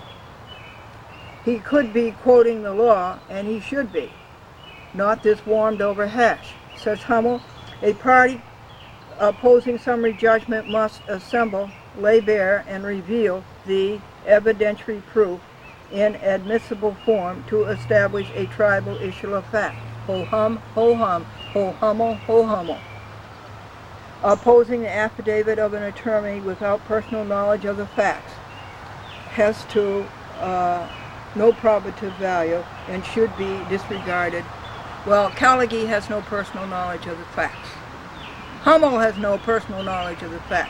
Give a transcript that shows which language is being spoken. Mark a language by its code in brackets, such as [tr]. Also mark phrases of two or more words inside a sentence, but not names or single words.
[en] He could be quoting the law, and he should be, not this warmed over hash. Says Hummel, a party opposing summary judgment must assemble, lay bare, and reveal the evidentiary proof in admissible form to establish a tribal issue of fact. Ho hum, ho hum, ho Hummel, ho Hummel. opposing the affidavit of an attorney without personal knowledge of the facts has no probative value and should be disregarded. Well, Callaghan has no personal knowledge of the facts. Hummel has no personal knowledge of the facts.